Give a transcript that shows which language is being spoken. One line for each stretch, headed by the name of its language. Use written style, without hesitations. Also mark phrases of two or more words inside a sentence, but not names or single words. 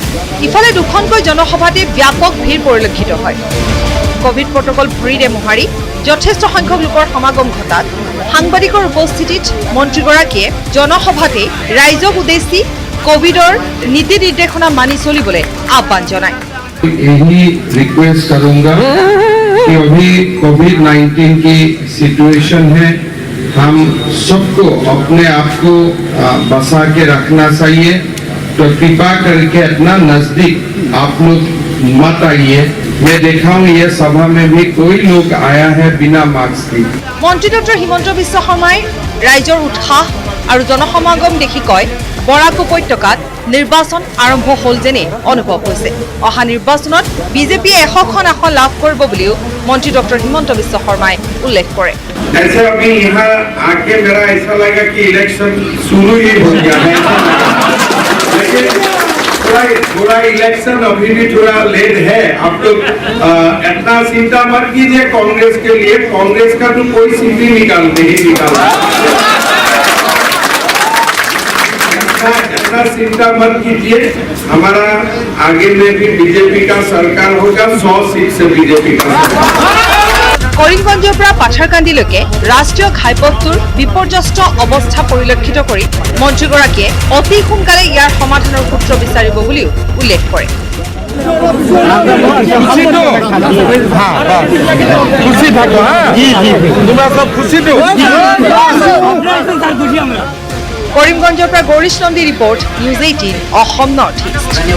Assamese: ইফালে দুখনকৈ জনসভাতে ব্যাপক ভিৰ পৰিলক্ষিত হয়। কোভিড প্ৰটকল ভৰিৰে মোহাৰি যথেষ্ট সংখ্যক লোকৰ সমাগম ঘটাত সাংবাদিকৰ উপস্থিতিত মন্ত্ৰীগৰাকীয়ে জনসভাতে ৰাইজক উদ্দেশ্যি কোভিডৰ নীতি নিৰ্দেশনা মানি চলিবলৈ আহ্বান জনায়।
Hindi: यही रिक्वेस्ट करूंगा कि अभी कोविड-19 की सिचुएशन है, हम सबको अपने आप को बचा के रखना चाहिए। तो कृपा करके अपना नजदीक आप लोग मत आइए। मैं देखा हूँ ये सभा में भी कोई लोग आया है बिना मास्क के।
Assamese: মন্ত্ৰী ডক্টৰ হিমন্ত বিশ্ব শৰ্মাই ৰাইজৰ উৎসাহ আৰু জনসমাগম দেখি কয়, বৰাক উপত্যকাত নিৰ্বাচন আৰম্ভ হ'ল যেনে অনুভৱ হৈছে। অহা নিৰ্বাচনত বিজেপিয়ে 100খন আসন লাভ কৰিব বুলিও মন্ত্ৰী ডক্টৰ হিমন্ত বিশ্ব শৰ্মাই উল্লেখ কৰে।
Hindi: ऐसे अभी यहाँ आके मेरा ऐसा लगा कि इलेक्शन शुरू ही हो गया है, लेकिन थोड़ा इलेक्शन अभी भी थोड़ा लेट है। आप लोग इतना चिंता मत कीजिए कांग्रेस के लिए, कांग्रेस का तो कोई सीट ही निकालते ही निकाला। इतना चिंता मत कीजिए, हमारा आगे में भी बीजेपी का सरकार होगा, 100 सीट से बीजेपी का।
Assamese: কৰিমগঞ্জৰ পৰা পাথাৰকান্দিলৈকে ৰাষ্ট্ৰীয় ঘাইপথটোৰ বিপৰ্যস্ত অৱস্থা পৰিলক্ষিত কৰি মন্ত্ৰীগৰাকীয়ে অতি সোনকালে ইয়াৰ সমাধানৰ সূত্ৰ বিচাৰিব বুলিও উল্লেখ কৰে। কৰিমগঞ্জৰ পৰা গৌৰীশ নন্দী ৰিপৰ্ট, নিউজ 18 অসম নৰ্থ ইষ্ট।